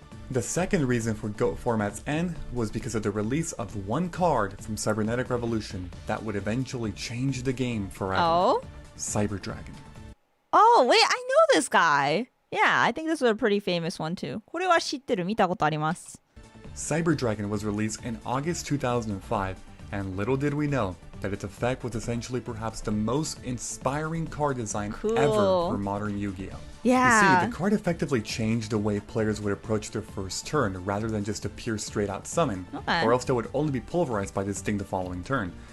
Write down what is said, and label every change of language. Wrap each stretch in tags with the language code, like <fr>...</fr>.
<en>The second reason for GOAT format's end was because of the release of one card from Cybernetic Revolution that would eventually change the game forever. Oh? Cyber Dragon. Oh, wait, I know this guy. Yeah, I think this was a pretty famous one too.</en> <ja>これは知ってる、見たことあります。</ja> <en>Cyber Dragon was released in August 2005, and little did we know that its effect was essentially perhaps the most inspiring card design ever for modern Yu-Gi-Oh! Yeah. You see, the card effectively changed the way players would approach their first turn rather than just a pure straight-out summon, or else they would only be pulverized by this thing the following turn.</en>